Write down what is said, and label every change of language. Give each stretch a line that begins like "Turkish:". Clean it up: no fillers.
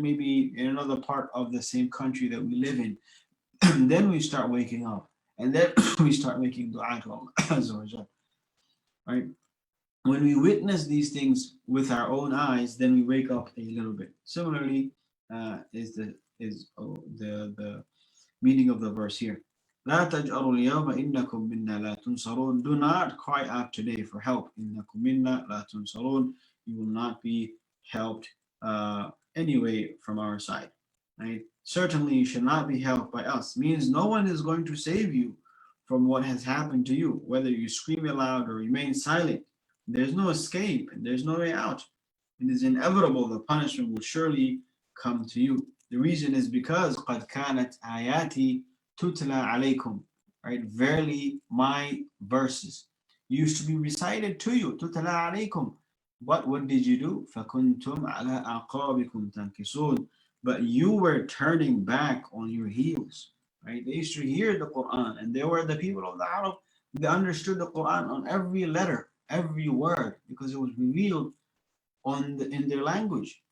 English: Maybe in another part of the same country that we live in, then we start waking up and then we start making dua to Allah, right? When we witness these things with our own eyes, then we wake up a little bit. Similarly, is the meaning of the verse here.
Arabic: لا تجأروا اليوم إنكم منا لا تنصرون.
English: Do not cry out today for help.
Arabic: إنكم منا لا تنصرون.
English: You will not be helped anyway from our side. Right? Certainly, you should not be helped by us. Means no one is going to save you from what has happened to you, whether you scream aloud or remain silent. There's no escape and there's no way out. It is inevitable the punishment will surely come to you. The reason is because
Arabic: قَدْ كَانَتْ آيَاتِي تُتْلَى عَلَيْكُمْ.
English: Right? Verily, my verses used to be recited to you.
Arabic: تُتْلَى عَلَيْكُمْ.
English: But what did you do?
Arabic: فَكُنْتُمْ عَلَىٰ أَعْقَابِكُمْ تَنْكِصُونَ.
English: But you were turning back on your heels. Right? They used to hear the Quran, and they were the people of the Arab. They understood the Quran on every letter, every word, because it was revealed in their language.